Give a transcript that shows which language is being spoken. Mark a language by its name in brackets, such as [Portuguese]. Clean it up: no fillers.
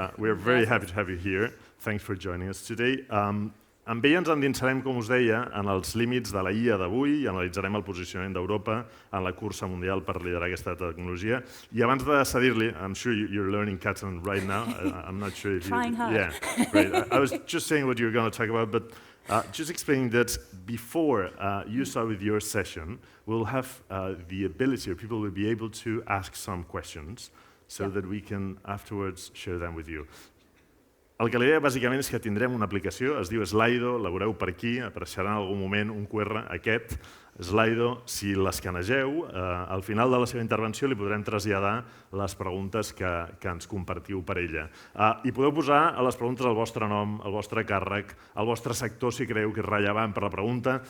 [English] We're very happy to have you here. Thanks for joining us today. [Catalan] Amb ella ens endinsarem, com us deia, en els límits de la IA d'avui i analitzarem el posicionament d'Europa en la cursa mundial per liderar aquesta tecnologia. I abans de cedir-li, [English] I'm sure you're learning Catalan right now. I'm not sure if you... Trying hard. Yeah, great. I was just saying what you were going to talk about, but just explaining that before you start with your session, we'll have the ability, or people will be able to ask some questions so that we can afterwards share them with you. [Catalan] El que li deia bàsicament és que tindrem una aplicació, es diu Slido, la veureu per aquí, apareixerà en algun moment un QR, aquest Slido, si l'escanegeu, al final de la seva intervenció li podrem traslladar les preguntes que ens compartiu per ella. I podeu posar a les preguntes el vostre nom, el vostre càrrec, el vostre sector si creieu que és rellevant per la pregunta.